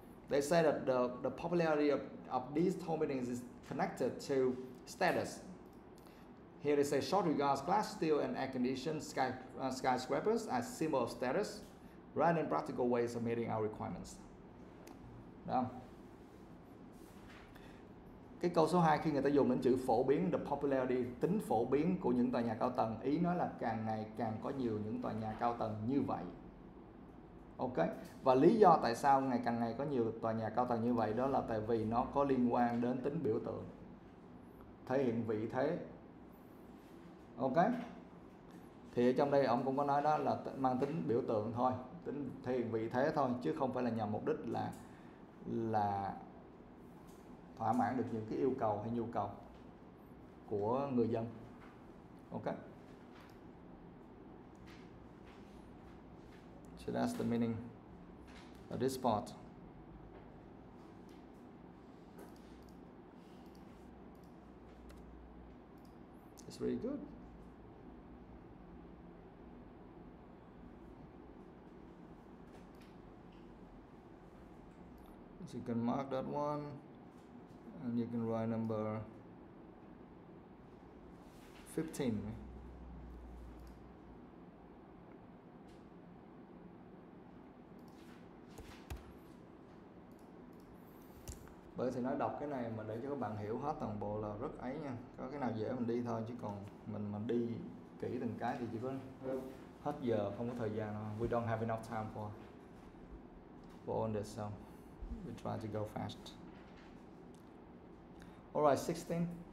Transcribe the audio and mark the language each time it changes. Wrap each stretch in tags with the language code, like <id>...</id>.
<en>They say that the popularity of these tall buildings is connected to status. Here they say short regards glass, steel, and air-conditioned skyscrapers as symbol of status, rather than practical ways of meeting our requirements.</en> <vi>Đó. Cái câu số 2 khi người ta dùng đến chữ phổ biến,</vi> <en>the popularity,</en> <vi>tính phổ biến của những tòa nhà cao tầng, ý nói là càng ngày càng có nhiều những tòa nhà cao tầng như vậy. Ok, và lý do tại sao ngày có nhiều tòa nhà cao tầng như vậy đó là tại vì nó có liên quan đến tính biểu tượng, thể hiện vị thế. Ok, thì ở trong đây ông cũng có nói đó là mang tính biểu tượng thôi, tính thể hiện vị thế thôi, chứ không phải là nhằm mục đích là thỏa mãn được những cái yêu cầu hay nhu cầu của người dân.</vi> <en>Ok, so that's the meaning of this part. It's really good. So you can mark that one and you can write number 15.</en> <vi>Bởi thì nói đọc cái này mà để cho các bạn hiểu hết toàn bộ là rất ấy nha. Có cái nào dễ mình đi thôi, chứ còn mình mà đi kỹ từng cái thì chỉ có hết giờ, không có thời gian đâu.</vi> <en>We don't have enough time for all this, so we try to go fast. Alright, 16.</en>